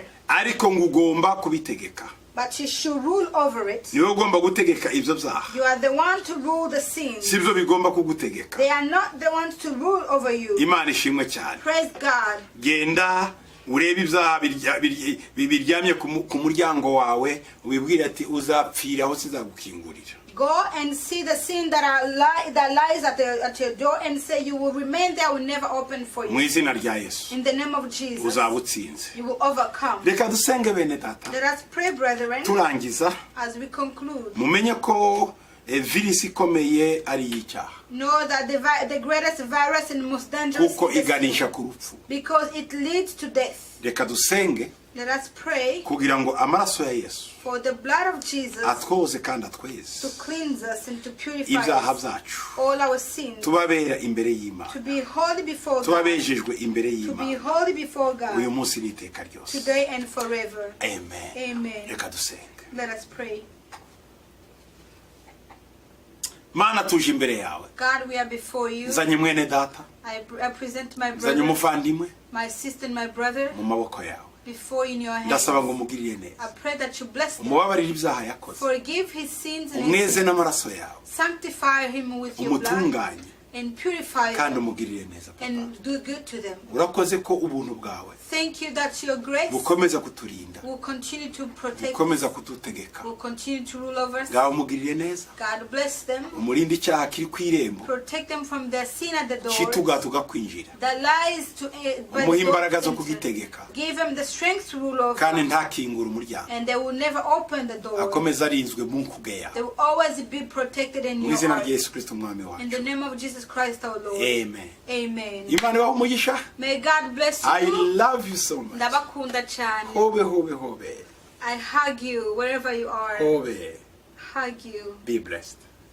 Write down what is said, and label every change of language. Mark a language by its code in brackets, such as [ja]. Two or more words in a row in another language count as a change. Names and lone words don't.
[rw] Ariko ngo ugomba kubitegeka. [en] but you should rule over it. [rw] Niwe ugomba gutegeka ibyo byaha. [en] You are the one to rule the sin. [rw] Sibyo bigomba kugutegeka. [en] They are not the ones to rule over you. [rw] Imana ishimwe cyane. [en] Praise God. [rw] Genda urebe ibyaha biryamye ku muryango wawe wibwira ati uzapfira aho sizagukingurira. [en] Go and see the sin that lies at your door and say you will remain there, will never open for [rw] Mu [en] you. [rw] izina rya Yesu [en] In the name of Jesus, [rw] uzabutsinze. [en] you will overcome. [rw] Reka dusenge bene data. [en] Let us pray, brethren, [rw] Turangiza [en] as we conclude. [rw] mumenye ko virus ikomeye ari icyaha. [en] Know that the greatest virus and most dangerous [rw] Kuko [en] is the [rw] iganisha [en] sin, [rw] ku rupfu. [en] because it leads to death. [rw] Reka dusenge [en] Let us pray [rw] kugira ngo amaraso ya Yesu [en] for the blood of Jesus [rw] atwoze kandi [en] to [rw] atweze [en] cleanse us and to purify [rw] ibyaha [en] us, [rw] byacu. [en] all our sins, [rw] Tubabera imbere [en] to [rw] y'Imana. [en] be holy before God, [rw] Tubabejejwe imbere [en] to be [rw] y'Imana. [en] holy before [rw] Uyu [en] God, [rw] munsi n'iteka ryose. [en] today and forever. Amen. Amen. [rw] Reka dusenge. [en] Let us pray. [rw] Mana tuje imbere yawe. [en] God, we are before you. [rw] Nzanye mwene data. [en] I present my [rw] Nzanye [en] brother, [rw] umuvandimwe [en] my sister, and my brother [rw] mu maboko yawe. [en] before you in your hands. [rw] Ndasaba ngo umugirire neza. [en] I pray that you bless him, [rw] Umubabarire ibyaha yakoze. [en] forgive his sins and [rw] Umweze n'amaraso yawe. [en] sanctify him with your blood [rw] Umutunganye [en] and purify [rw] kandi [en] them [rw] umugirire neza papa. [en] and do good to them. [rw] Urakoze ko ubuntu bwawe [en] Thank you that your grace [rw] bukomeza kuturinda. [en] will continue to protect [rw] Bukomeza [en] us, [rw] kututegeka. [en] will continue to rule over us. [rw] Ngaho umugirire neza. [en] God bless them, [rw] Umurinde icyaha kiri ku irembo. [en] protect them from their sin at the door [rw] Kitugatuga kwinjira. [en] that lies to by the [rw] Umuhe [en] door [rw] imbaraga zo [en] enter. [rw] kugitegeka. [en] Give them the strength to rule over [rw] Kandi [en] us, [rw] ntakingure umuryango. [en] and they will never open the door. [rw] Akomeza arinzwe mu nkuge yawe. [en] They will always be protected in [rw] Mu [en] your [rw] izina [en] heart. [rw] rya Yesu Kristo umwami [en] In the [rw] wacu. [en] name of Jesus Christ our Lord. Amen. Amen. [rw] Imana ibahe umugisha. [en] May God bless I you. love you so much. [rw] Ndabakunda cyane. Hobe hobe hobe. [en] I hug you wherever you are. [rw] Hobe. [en] Hug you. Be blessed.